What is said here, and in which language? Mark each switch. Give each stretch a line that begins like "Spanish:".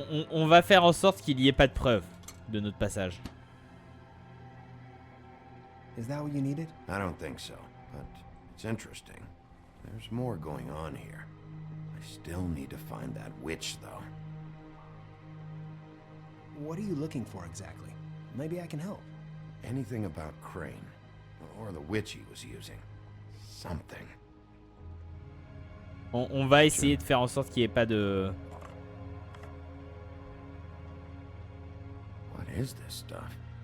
French: On va faire en sorte qu'il n'y ait pas de preuve de notre passage.
English: Is that what you needed? I don't think so, but it's interesting. There's more going on here. I still need to find that witch, though. What are you looking for exactly? Maybe I can help. Anything about Crane, or the witch he was using. Something.
French: On va essayer de faire en sorte qu'il n'y ait pas de...
English: What is this stuff?